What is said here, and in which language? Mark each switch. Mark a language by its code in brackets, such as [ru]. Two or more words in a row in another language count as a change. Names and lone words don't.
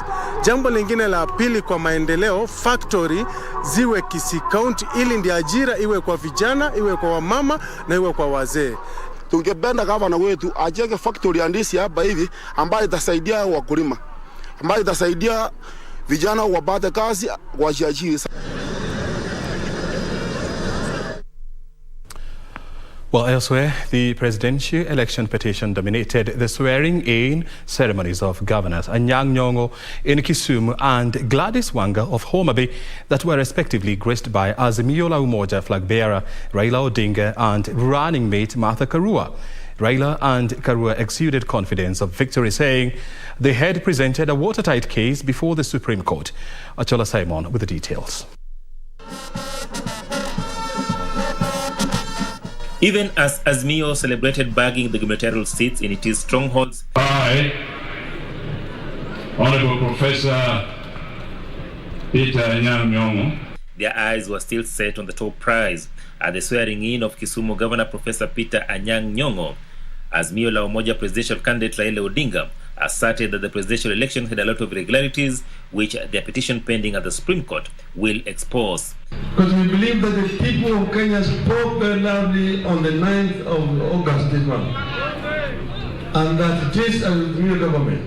[sw] Jambo lingine la pili kwa maendeleo, factory ziwe Kisii County ili ndi ajira iwe kwa vijana, iwe kwa wamama na iwe kwa wazee. Tungependa gavana wetu ajenge factory ya ndizi hapa hivi ambayo itasaidia wakulima, ambayo itasaidia vijana wapate kazi wajiajiri. [en] Well, elsewhere, the presidential election petition dominated the swearing-in ceremonies of Governors Anyang' Nyong'o in Kisumu and Gladys Wanga of Homa Bay that were respectively graced by Azimio la Umoja flag-bearer Raila Odinga and running mate Martha Karua. Raila and Karua exuded confidence of victory, saying they had presented a watertight case before the Supreme Court. Achola Simon with the details. Even as Azimio celebrated bagging the gubernatorial seats in its strongholds, I, Honorable Professor Peter Anyang' Nyong'o, their eyes were still set on the top prize at the swearing-in of Kisumu Governor Professor Peter Anyang' Nyong'o. Azimio la Umoja presidential candidate Raila Odinga asserted that the presidential election had a lot of irregularities, which their petition pending at the Supreme Court will expose. Because we believe that the people of Kenya spoke very loudly on the 9th of August this month, and that it is a new government.